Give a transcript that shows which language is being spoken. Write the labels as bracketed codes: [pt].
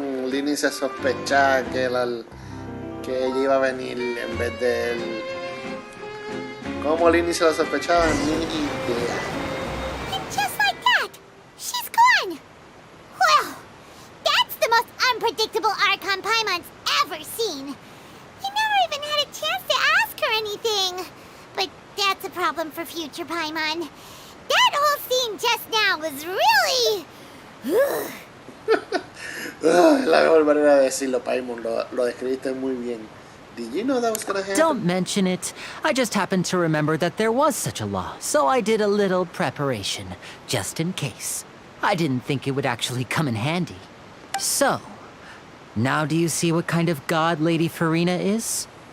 [es] Lenny se sospechaba que ella iba a venir en vez de él. ¿Cómo Lenny se lo sospechaba? Ni idea. [en] And just like that, she's gone. Well, that's the most unpredictable Archon Paimon's ever seen. You never even had a chance to ask her anything. But that's a problem for future Paimon. That whole scene just now was really... [es] Es la mejor manera de decirlo, Paimon. Lo describiste muy bien. [en] Did you know that was gonna happen? Don't mention it. I just happened to remember that there was such a law, so I did a little preparation, just in case. I didn't think it would actually come in handy. So, now do you see what kind of god Lady Farina is?